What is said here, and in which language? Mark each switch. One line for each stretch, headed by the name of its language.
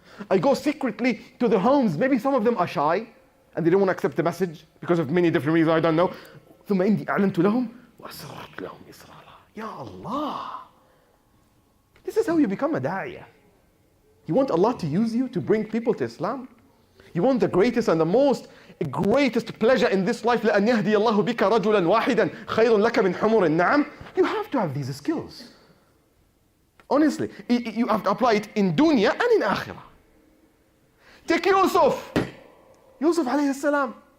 English: I go secretly to the homes. Maybe some of them are shy and they don't want to accept the message because of many different reasons, I don't know.
Arabic: ثم إني أعلنت لهم وأسررت لهم إسرارا. Ya Allah.
English: This is how you become a da'iyah. You want Allah to use you to bring people to Islam? You want the greatest and the greatest pleasure in this life,
Arabic: لأن يهدي الله بك رجلا واحدا خير لك من حمر النعم.
English: You have to have these skills. Honestly, you have to apply it in dunya and in akhirah. Take Yusuf. Yusuf alayhi salam.